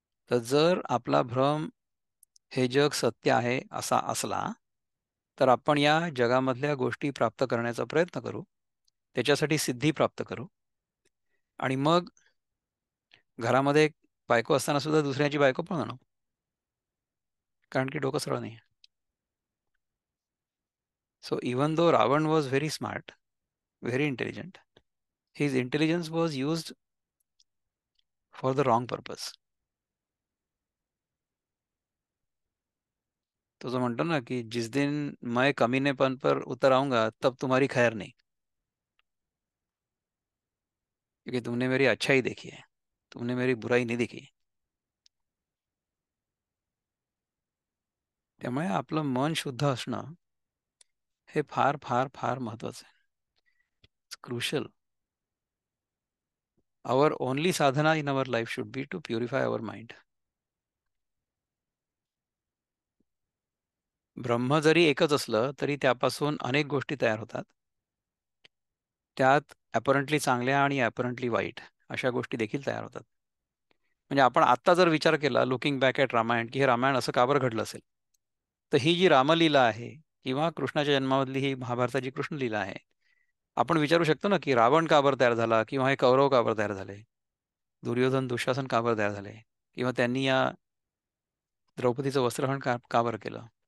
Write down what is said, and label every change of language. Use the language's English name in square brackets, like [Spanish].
[Marathi] तर जर आपला भ्रम हे जग सत्य आहे असा असला, तर आपण या जगामधल्या गोष्टी प्राप्त करण्याचा प्रयत्न करू, त्याच्यासाठी सिद्धी प्राप्त करू, आणि मग घरामध्ये एक बायको असताना सुद्धा दुसऱ्याची बायको पळून आणू, कारण की डोकं सरळ नाही. [English] So even though Ravan was very smart, very intelligent, his intelligence was used for the wrong purpose. [Marathi] तो जो म्हणतो ना की [Hindi] जिस दिन मैं कमीनेपन पर उतर आऊंगा तब तुम्हारी खैर नहीं, क्योंकि तुमने मेरी अच्छाई देखी है, तुमने मेरी बुराई नहीं देखी. [Marathi] त्यामुळे आपलं मन शुद्ध असणं हे फार फार फार महत्वाचं आहे. [English] It's crucial. Our only sadhana in our life should be to purify our mind. [Marathi] ब्रह्म जरी एकच असलं तरी त्यापासून अनेक गोष्टी तयार होतात. त्यात ॲपरंटली चांगल्या आणि ॲपरंटली वाईट अशा गोष्टी देखील तयार होतात. म्हणजे आपण आत्ता जर विचार केला [English] looking back at [Marathi] रामायण, की हे रामायण असं का बरं घडलं असेल, तर ही जी रामलीला आहे किंवा कृष्णाच्या जन्मामधली ही महाभारताची कृष्णलीला आहे, आपण विचारू शकतो ना की रावण का बरं तयार झाला, किंवा हे कौरव का बरं तयार झाले, दुर्योधन दुःशासन का बरं तयार झाले, किंवा त्यांनी या द्रौपदीचं वस्त्रहरण का का बरं केलं.